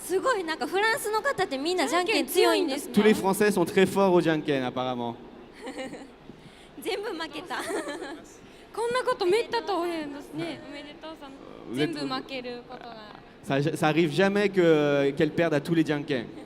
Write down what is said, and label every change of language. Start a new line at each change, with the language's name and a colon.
Japanese: すごいなんかフランスの方ってみんなじゃんけん強いんですね。
French: Tous les Français sont très forts au janken, apparemment.
Japanese: 全部負けた。こんなことめったとおへんですね。おめでとうさん。
French: Vous
Japanese: 全
French: êtes-
Japanese: 部負けることが。
French: Ça arrive jamais qu'elle perde à tous les janken.